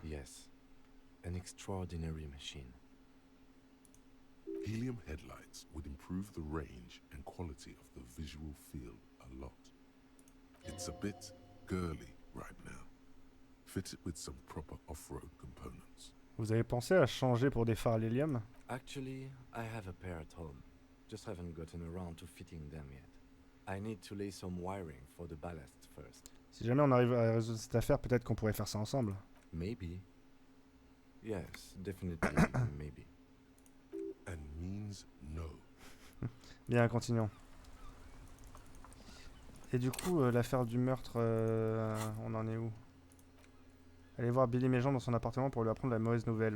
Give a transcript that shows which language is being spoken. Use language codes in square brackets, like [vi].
[en] Yes. An extraordinary machine. Helium headlights would improve the range and quality of the visual field a lot. It's a bit girly right now. Fit it with some proper off-road components. [fr] Vous avez pensé à changer pour des phares à l'hélium? [en] Actually, I have a pair at home. Just haven't gotten around to fitting them yet. I need to lay some wiring for the ballast first. [fr] Si jamais on arrive à résoudre cette affaire, peut-être qu'on pourrait faire ça ensemble. [en] Maybe. Yes, definitely, maybe. And means no. [fr] Bien, continuons. Et du coup, l'affaire du meurtre, on en est où? Allez voir Billy Méjean dans son appartement pour lui apprendre la mauvaise nouvelle.